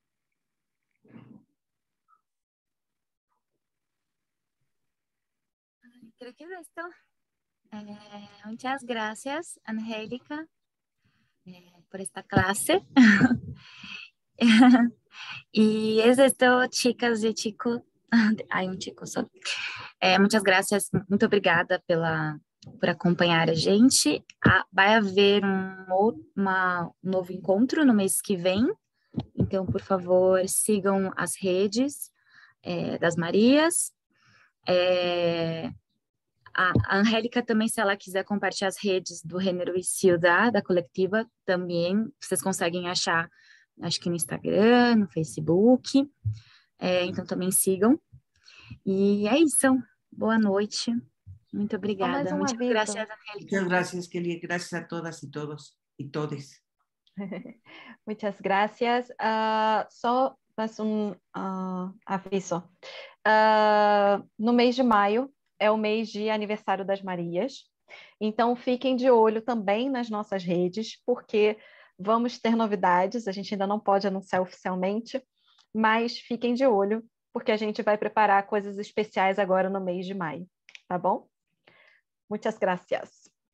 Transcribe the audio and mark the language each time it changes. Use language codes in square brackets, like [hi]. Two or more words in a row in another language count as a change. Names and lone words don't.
[es] Creo que es esto. Muchas gracias, Angélica, por esta clase. Y es esto, chicas e chicos. [pt] Ai, um chico só. Muitas graças, muito obrigada por acompanhar a gente. Vai haver um novo encontro no mês que vem, então, por favor, sigam as redes das Marias. A Angélica também, se ela quiser compartilhar as redes do Gênero e Ciudad, da coletiva, também vocês conseguem achar, acho que no Instagram, no Facebook. Então, também sigam. E é isso. Boa noite. Muito obrigada. Mais um [es] Muchas [pt] aviso. [es] gracias, Angélica. Muchas gracias, Kelly. Gracias a todas y todos y todes. Muchas gracias. [pt] Só mais um aviso. No mês de maio é o mês de aniversário das Marias. Então, fiquem de olho também nas nossas redes, porque vamos ter novidades. A gente ainda não pode anunciar oficialmente, mas fiquem de olho, porque a gente vai preparar coisas especiais agora no mês de maio. Tá bom? [es] Muchas gracias.